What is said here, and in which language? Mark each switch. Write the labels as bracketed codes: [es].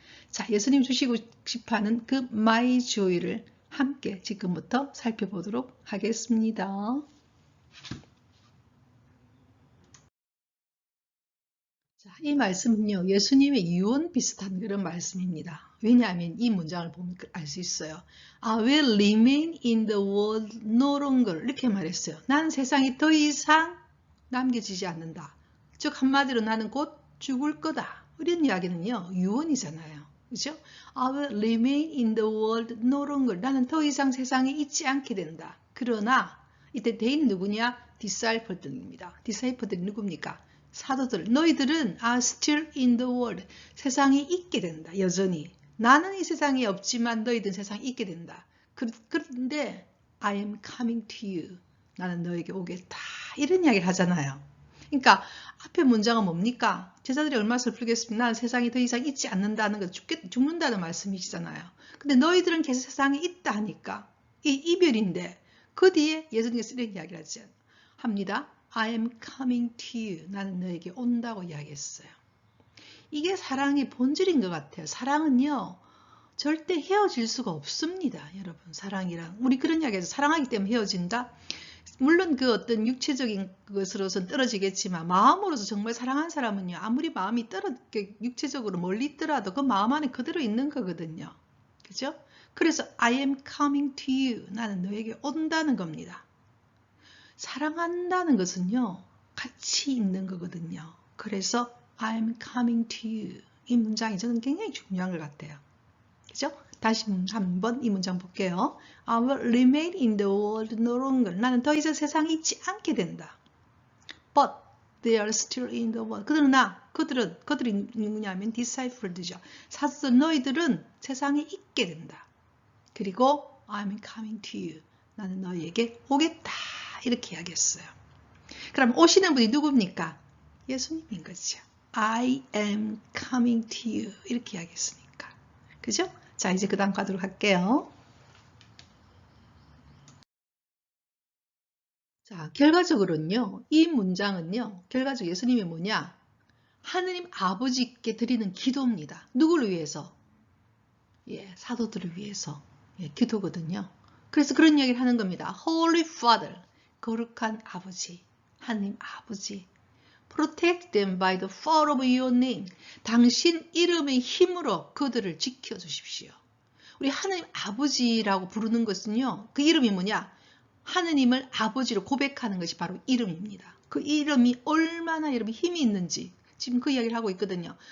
[ko] 자, 예수님 주시고 싶어하는 그 [en] My joy [ko] 를 함께 지금부터 살펴보도록 하겠습니다. 자, 이 말씀은요, 예수님의 유언 비슷한 그런 말씀입니다. 왜냐하면 이 문장을 보면 알 수 있어요. [en] I will remain in the world no longer. [ko] 이렇게 말했어요. 난 세상에 더 이상 남겨지지 않는다. 즉 한마디로 나는 곧 죽을 거다. 이런 이야기는요, 유언이잖아요. 그죠? [en] I will remain in the world no longer. [ko] 나는 더 이상 세상에 있지 않게 된다. 그러나 이때 대인 누구냐? disciple들입니다. disciple들이 누굽니까? 사도들, 너희들은 [en] are still in the world. [ko] 세상에 있게 된다. 여전히. 나는 이 세상에 없지만 너희들은 세상에 있게 된다. 그런데 [en] I am coming to you. [ko] 나는 너에게 오겠다. 이런 이야기를 하잖아요. 그러니까 앞에 문장은 뭡니까? 제자들이 얼마나 슬프겠습니까? 나는 세상에 더 이상 있지 않는다는 것, 죽는다는 말씀이시잖아요. 근데 너희들은 계속 세상에 있다 하니까 이 이별인데 그 뒤에 예수님께서 이런 이야기를 합니다. [en] I am coming to you. [ko] 나는 너에게 온다고 이야기했어요. 이게 사랑의 본질인 것 같아요. 사랑은요, 절대 헤어질 수가 없습니다. 여러분, 사랑이랑. 우리 그런 이야기해서 사랑하기 때문에 헤어진다? 물론 그 어떤 육체적인 것으로서는 떨어지겠지만 마음으로서 정말 사랑한 사람은요, 아무리 마음이 육체적으로 멀리 있더라도 그 마음 안에 그대로 있는 거거든요. 그죠? 그래서 [en] I am coming to you. [ko] 나는 너에게 온다는 겁니다. 사랑한다는 것은요, 같이 있는 거거든요. 그래서 [en] I'm coming to you. [ko] 이 문장이 저는 굉장히 중요한 것 같아요. 그죠? 다시 한번 이 문장 볼게요. [en] I will remain in the world no longer. [ko] 나는 더 이상 세상에 있지 않게 된다. [en] But they are still in the world. [ko] 그들이 누구냐면 disciple들이죠. 사도들 너희들은 세상에 있게 된다. 그리고 [en] I'm coming to you. [ko] 나는 너희에게 오겠다. 이렇게 이야기했어요. 그럼 오시는 분이 누굽니까? 예수님인 거죠. [en] I am coming to you. [ko] 이렇게 이야기했으니까. 그죠? 자, 이제 그 다음 가도록 할게요. 자, 결과적으로는요, 이 문장은요, 결과적으로 예수님이 뭐냐? 하느님 아버지께 드리는 기도입니다. 누구를 위해서? 예, 사도들을 위해서. 예, 기도거든요. 그래서 그런 이야기를 하는 겁니다. [en] Holy Father, [ko] 거룩한 아버지, 하느님 아버지. [en] Protect them by the power of your name. [ko] 당신 이름의 힘으로 그들을 지켜주십시오. 우리 하느님 아버지라고 부르는 것은요, 그 이름이 뭐냐? 하느님을 아버지로 고백하는 것이 바로 이름입니다. 그 이름이 얼마나 여러분 힘이 있는지 지금 그 이야기를 하고 있거든요.